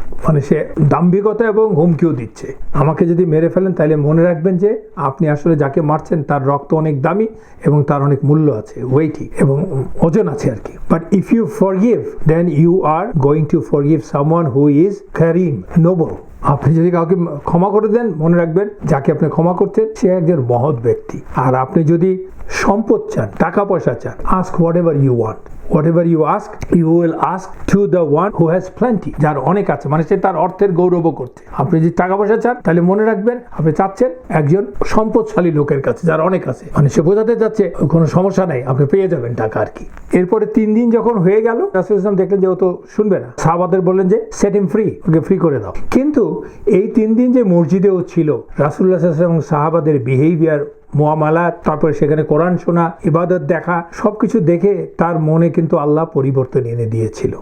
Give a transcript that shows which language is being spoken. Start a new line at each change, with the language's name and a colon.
Bangla: মানে সে দাম্ভিকতা এবং হুমকিও দিচ্ছে, আমাকে যদি মেরে ফেলেন তাহলে মনে রাখবেন যে আপনি আসলে যাকে মারছেন তার রক্ত অনেক দামি এবং তার অনেক মূল্য আছে, ওয়েটি এবং ওজন আছে আর কি।
English: But if you forgive, then you are going to forgive someone who is কারীম, noble.
Bangla: আপনি যদি কাউকে ক্ষমা করে দেন, মনে রাখবেন যাকে আপনি ক্ষমা করছেন সে একজন মহৎ ব্যক্তি। আর আপনি যদি সম্পদ চান, টাকা পয়সা চান,
English: ask whatever you want. Whatever you ask, you will ask to the one who has plenty,
Bangla: যার অনেক আছে, মানে সে তার অর্থের গৌরব করছে। আপনি যদি টাকা পয়সা চান, তাহলে মনে রাখবেন আপনি চাচ্ছেন একজন সম্পদশালী লোকের কাছে যার অনেক আছে, মানে সে বোঝাতে যাচ্ছে কোনো সমস্যা নাই, আপনি পেয়ে যাবেন টাকা আর কি। এরপরে 3 দিন যখন হয়ে গেল, রাসূল ইসলাম দেখলেন যে ও তো শুনবে না, সাহাবাদের বললেন যে
English: set him free,
Bangla: ওকে ফ্রি করে দাও। কিন্তু এই 3 দিন যে মসজিদে ও ছিল, রাসূলুল্লাহ সাল্লাল্লাহু আলাইহি ওয়াসাল্লাম এবং সাহাবাদের বিহেভিয়ার, মুআমালাত, তারপরে সেখানে কোরআন শোনা, ইবাদত দেখা, সবকিছু দেখে তার মনে কিন্তু আল্লাহ পরিবর্তন এনে দিয়েছিল।